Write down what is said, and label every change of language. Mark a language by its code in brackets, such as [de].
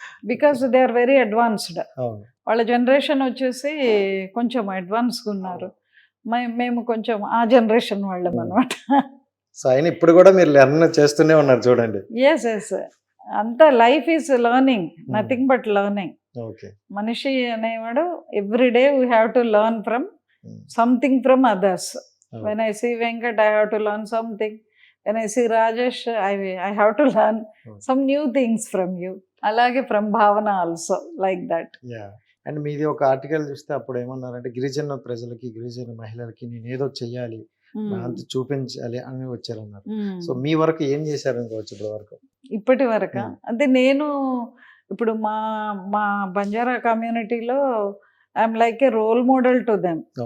[en] Because they are very advanced. [te] వాళ్ళ generation వచ్చేసి కొంచెం అడ్వాన్స్గా ఉన్నారు, మేము కొంచెం ఆ జనరేషన్ వాళ్ళం అనమాట. సో ఆయన ఇప్పుడు కూడా మీరు లెర్న్ చేస్తూనే ఉన్నారు చూడండి. [en] Yes yes, అంతా life is learning, nothing but learning. [te] మనిషి అనేవాడు [en] Everyday we have to learn from something from others. When I see Venkat, I have to learn something. When I see Rajesh, I have to learn some new things from you. Alage from Bhavana also, like that. Yeah. [te] And మీది ఒక article చూస్తే అప్పుడు ఏమన్నారంటే గిరిజన ప్రజలకి, గిరిజన మహిళలకి నేను ఏదో చెయ్యాలి, అంత చూపించాలి అని వచ్చారన్నారు. సో మీ వరకు ఏం చేశారు అనుకోవచ్చు ఇప్పటి వరకు? ఇప్పటి వరకు అంటే నేను ఇప్పుడు మా బంజారా కమ్యూనిటీలో [en] I'm like a role model to them.